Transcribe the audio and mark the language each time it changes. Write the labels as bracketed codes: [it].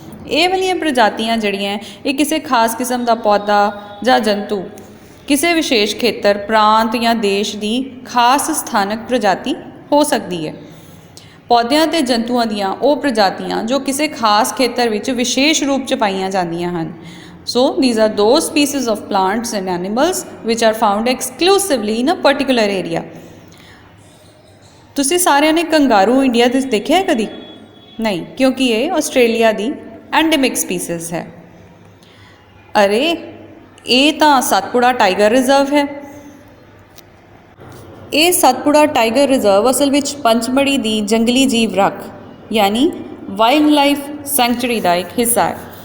[pa] ਇਹ ਵਾਲੀਆਂ ਪ੍ਰਜਾਤੀਆਂ ਜਿਹੜੀਆਂ ਇਹ ਕਿਸੇ ਖਾਸ ਕਿਸਮ ਦਾ ਪੌਦਾ ਜਾਂ ਜੰਤੂ ਕਿਸੇ ਵਿਸ਼ੇਸ਼ ਖੇਤਰ, ਪ੍ਰਾਂਤ ਜਾਂ ਦੇਸ਼ ਦੀ ਖਾਸ ਸਥਾਨਕ ਪ੍ਰਜਾਤੀ ਹੋ ਸਕਦੀ ਹੈ। ਪੌਦਿਆਂ ਅਤੇ ਜੰਤੂਆਂ ਦੀਆਂ ਉਹ ਪ੍ਰਜਾਤੀਆਂ ਜੋ ਕਿਸੇ ਖਾਸ ਖੇਤਰ ਵਿੱਚ ਵਿਸ਼ੇਸ਼ ਰੂਪ 'ਚ ਪਾਈਆਂ ਜਾਂਦੀਆਂ ਹਨ। [en] So these are those species of plants and animals which are found exclusively in a particular area। [pa] ਤੁਸੀਂ ਸਾਰਿਆਂ ਨੇ ਕੰਗਾਰੂ ਇੰਡੀਆ ਦੇ ਦੇਖਿਆ ਹੈ ਕਦੀ? ਨਹੀਂ, ਕਿਉਂਕਿ ਇਹ ਆਸਟ੍ਰੇਲੀਆ ਦੀ ਐਂਡੇਮਿਕ ਸਪੀਸੀਜ਼ ਹੈ। ਅਰੇ ਇਹ ਤਾਂ ਸਤਪੁੜਾ ਟਾਈਗਰ ਰਿਜ਼ਰਵ ਹੈ। ਇਹ ਸਤਪੁੜਾ ਟਾਈਗਰ ਰਿਜ਼ਰਵ ਅਸਲ ਵਿੱਚ ਪੰਚਮੜੀ ਦੀ ਜੰਗਲੀ ਜੀਵ ਰੱਖ ਯਾਨੀ ਵਾਈਲਡ ਲਾਈਫ ਸੈਂਕਚੁਰੀ ਦਾ ਇੱਕ ਹਿੱਸਾ ਹੈ।